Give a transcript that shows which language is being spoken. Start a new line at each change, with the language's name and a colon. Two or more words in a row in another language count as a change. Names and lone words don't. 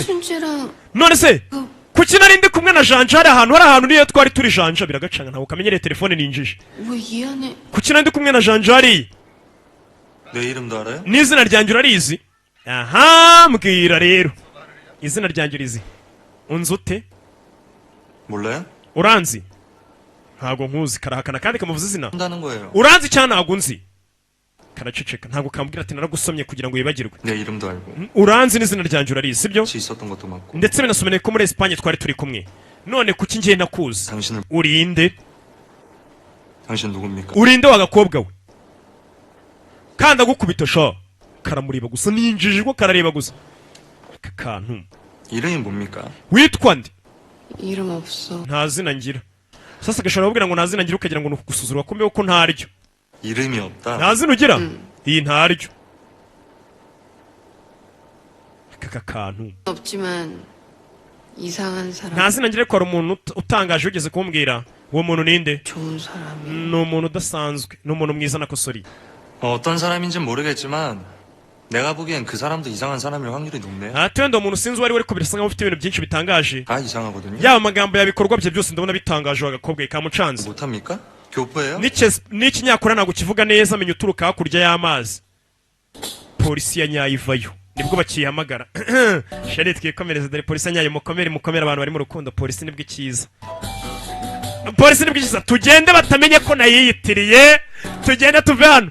Kinyarwanda: none se kuki nari ndi kumwe na Janja hari ahantu niyo twari turi Janja, biragacanga ntabwo kamenyereye telefone ninjije. kuki nari ndi kumwe na Janja hari?
Korean: 내 이름도 알아요?
Kinyarwanda: n'izina ryanjye urarizi? aha mbwira rero izina ryanjye urizi? unzi ute?
Korean: 몰라요?
Kinyarwanda: uranzi? ntabwo nkuzi. karahakana kandi kamuvuza izina.
Korean: 한다는 거예요.
Kinyarwanda: uranzi cyane ntabwo nzi. karaceceka, ntabwo kambwira ati naragusomye kugira ngo wibagirwe.
Korean: 내 이름도 알고
Kinyarwanda: uranzi n'izina ryanjye urarizi sibyo?
Korean: 같이 있었던 것도 맞고
Kinyarwanda: ndetse binasomene ko muri Espagne twari turi kumwe. none kuki ngiye nakuzi?
Korean: 당신은
Kinyarwanda: urinde?
Korean: 당신 누굽니까?
Kinyarwanda: urinde wagakobwa we? kandi agukubita sha karamureba gusa, ninjije ko karareba gusa. aka kantu
Korean: 이름이 뭡니까?
Kinyarwanda: witwa nde?
Korean: 이름 없어.
Kinyarwanda: nta zina ngira. sasa gashobora kubwira ngo nta zina ngira ukagira ngo ni ukugusuzura, kumbe ko ntaryo.
Korean: 이름이 없다.
Kinyarwanda: nta zina ugira? iyi ntaryo. aka kantu
Korean: 없지만 이상한 사람.
Kinyarwanda: nta zina ngira, ko hari umuntu utangaje ugeze kumbwira. uwo muntu ninde?
Korean: 좋은 사람이.
Kinyarwanda: ni umuntu udasanzwe, ni umuntu mwiza nakosori.
Korean: 어떤 사람인지는 모르겠지만 내가 보기엔 그 사람도 이상한 사람일 확률이 높네.
Kinyarwanda: ati wenda umuntu sinzi uwo ari we, ariko birasa nkaho ufite ibintu byinshi bitangaje.
Korean: 다 이상하거든요.
Kinyarwanda: yaba amagambo yabikorwa bye byose ndabona bitangaje. agakobwa kamucanze
Korean: 못합니까? 교포예요?
Kinyarwanda: n'ikinyakura ntabwo kivuga neza, amenya uturuka hakurya y'amazi. polisi ya nyayo ivayo nibwo bakihamagara. shari twikomereze, dore polisi ya nyayo, mukomere mukomere abantu bari mu rukundo, polisi nibwo ikiza. polisi nibwo ikiza, tugende batamenye ko nayiyitiriye, tugende tuve hano.